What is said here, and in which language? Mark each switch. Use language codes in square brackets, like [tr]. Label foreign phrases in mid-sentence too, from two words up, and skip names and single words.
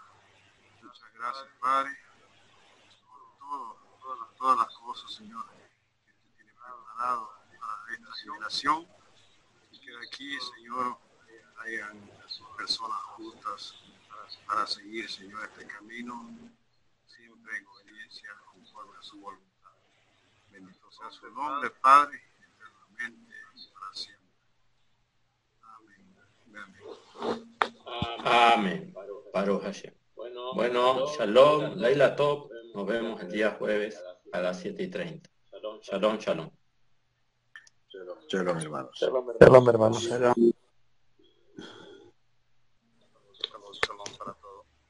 [es] Muchas gracias, Padre, por todas las cosas, Señor, que usted tiene preparado para esta generación, y que de aquí, Señor, hayan personas justas para seguir, Señor, este camino, siempre en obediencia conforme a su voluntad. Bendito sea su nombre, Padre, eternamente y para siempre. Amén. Amén. [he] ברוך השם. Bueno, שלום, לילה טוב. [es] Nos vemos el día jueves a las 7:30. [he] שלום, שלום. [es] Shalom, hermanos. Shalom, hermanos. Shalom para todos.